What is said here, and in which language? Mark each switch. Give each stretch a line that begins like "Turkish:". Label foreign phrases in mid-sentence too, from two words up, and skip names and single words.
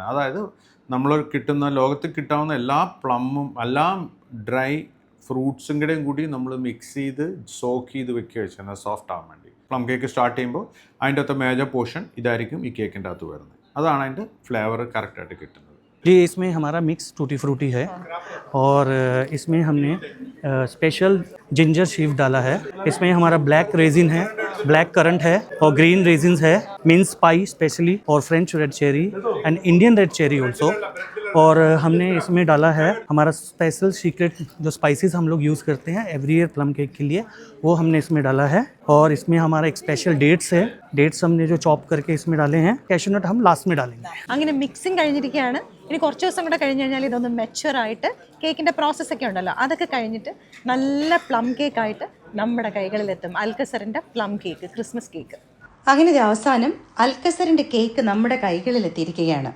Malayalam: അതായത് നമ്മൾ ലോകത്ത് കിട്ടാവുന്ന എല്ലാ പ്ലമ്മും എല്ലാ
English: dry fruits
Malayalam: കൂടി നമ്മൾ മിക്സ് ചെയ്ത് സോക്ക് ചെയ്ത് വെക്കുക വെച്ചാൽ സോഫ്റ്റ് ആവാൻ വേണ്ടി.
English: plum cake start
Malayalam: ചെയ്യുമ്പോൾ അതിൻ്റെ അകത്ത്
English: major portion
Malayalam: ഇതായിരിക്കും ഈ കേക്കിൻ്റെ അകത്ത് വരുന്നത്. അതാണ് അതിൻ്റെ
English: flavour correct
Malayalam: കിട്ടുന്നത്.
Hindi: जी, इसमें हमारा
English: mix tutti frutti
Hindi: है और इसमें हमने
English: special ginger sieve
Hindi: डाला है. इसमें हमारा
English: black raisin है, black currant
Hindi: है और
English: green raisins है, mince pie specially और French red cherry and Indian red cherry also.
Hindi: और हमने इसमें डाला है हमारा
English: special secret
Hindi: जो स्पाइसेस हम लोग यूज़ करते हैं
English: every year plum cake
Hindi: के लिए, वो हमने इसमें डाला है. और इसमें हमारा एक
English: special dates
Hindi: है. डेट्स हमने जो चॉप करके इसमें डाले हैं.
English: cashew nut
Hindi: हम लास्ट में डालेंगे.
Malayalam: അങ്ങനെ മിക്സിംഗ് കഴിഞ്ഞിരിക്കുകയാണ്. ഇനി കുറച്ച് ദിവസം കൂടെ കഴിഞ്ഞ് കഴിഞ്ഞാൽ ഇതൊന്ന് മെച്ചുവറായിട്ട്
English: cake process
Malayalam: ഉണ്ടല്ലോ അതൊക്കെ കഴിഞ്ഞിട്ട് നല്ല
English: plum cake
Malayalam: നമ്മുടെ കൈകളിലെത്തും അൽക്കസറിൻ്റെ
English: plum cake, Christmas cake.
Malayalam: അങ്ങനെ അവസാനം അൽക്കസറിൻ്റെ കേക്ക് നമ്മുടെ കൈകളിലെത്തിയിരിക്കുകയാണ്.